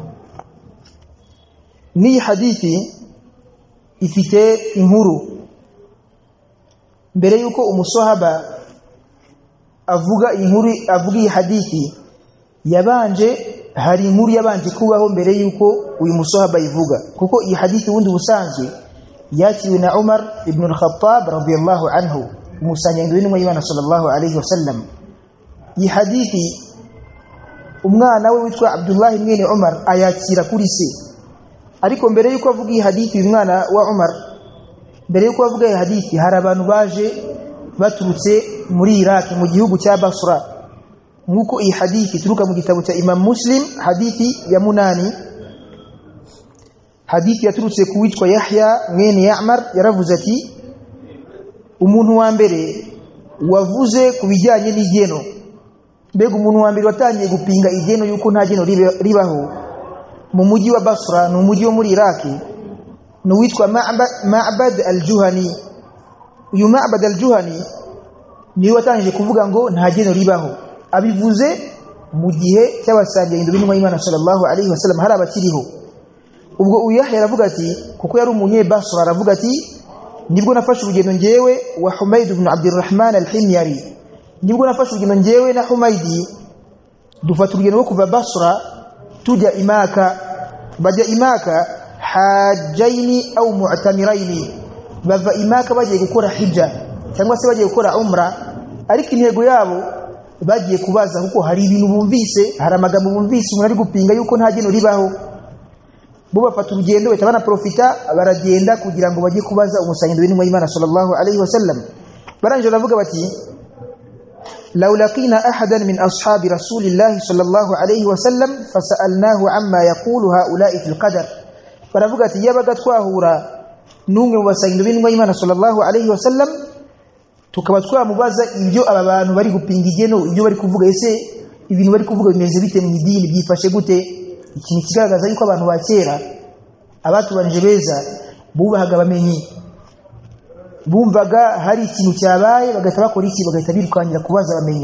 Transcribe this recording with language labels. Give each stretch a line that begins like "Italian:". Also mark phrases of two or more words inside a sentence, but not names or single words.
Kinyarwanda: Ni hadithi ifite inkuru. Mbere yuko umuswahaba avuga iyi hadithi, hari inkuru yabanje kubaho mbere yuko uyu muswahaba ivuga, kuko iyi hadithi wundi busanzwe yakiriwe na Umar ibn al-Khattab
Arabic: رضي الله عنه,
Kinyarwanda: umusangendo w'intumwa y'Imana
Arabic: صلى الله عليه وسلم.
Kinyarwanda: Iyi hadithi umwana we witwa Abdullah mwene Umar ayakira kuri se. Ariko mbere yuko avuga iyi hadithi uyu mwana wa Umar, mbere yuko avuga iyi hadithi, hari abantu baje baturutse muri Iraq mu gihugu cya Basra. Nkuko iyi hadithi turuka mu gitabo cya Imam Muslim, hadithi ya 8. Hadithi yaturutse ku witwa Yahya mwene Ya'mar, yaravuze ati umuntu wa mbere wavuze ku bijyanye n'igeno. Mbega umuntu wa mbere watangiye gupinga igeno yuko nta geno ribaho mu mujyi wa Basra, ni umujyi wo muri Iraq, ni witwa Ma'bad al-Juhani. Uyu Ma'bad al-Juhani niwe watangije kuvuga ngo nta geno ribaho. Abivuze mu gihe cy'abasangiye b'intumwa y'Imana
Arabic: صلى الله عليه وسلم
Kinyarwanda: hari abakiriho. Ubwo uyu Yahya aravuga ati, kuko yari umunye Basra, aravuga ati nibwo nafashe urugendo ngewe wa Humayd ibn Abdurrahman al-Himyari, nibwo nafashe urugendo ngewe na Humaydi, dufata urugendo rwo kuva Basra tujya Imaka. Bajya Imaka
Arabic: حاجين أو معتمرين,
Kinyarwanda: bava Imaka bagiye gukora hijja cyangwa se bagiye gukora umra. Ariko intego yabo bagiye kubaza, kuko hari ibintu bumvise, hari amagambo bumvise umuntu ari gupinga yuko nta geno ribaho. Bo bafata urugendo bahita banaprofita, baragenda kugira ngo bajye kubaza umusangendo w'intumwa y'Imana
Arabic: صلى الله عليه وسلم.
Kinyarwanda: Baranje baravuga bati
Arabic: لو لقينا أحدا من أصحاب رسول الله صلى الله عليه وسلم فسألناه عما يقول هؤلاء في القدر.
Kinyarwanda: Baravuga ati yabaga twahura n'umwe mu basangendo b'intumwa y'Imana
Arabic: صلى الله عليه وسلم,
Kinyarwanda: tukaba twamubaza ibyo aba bantu bari gupinga igeno, ibyo bari kuvuga, ese ibintu bari kuvuga bimeze bite mu idini, byifashe gute? Ikintu kigaragaza yuko abantu ba kera, abatubanije beza, bubahaga bamenyi. Bumvaga hari ikintu cyabaye bagahita bakora iki, bagahita birukangira kubaza bamenyi.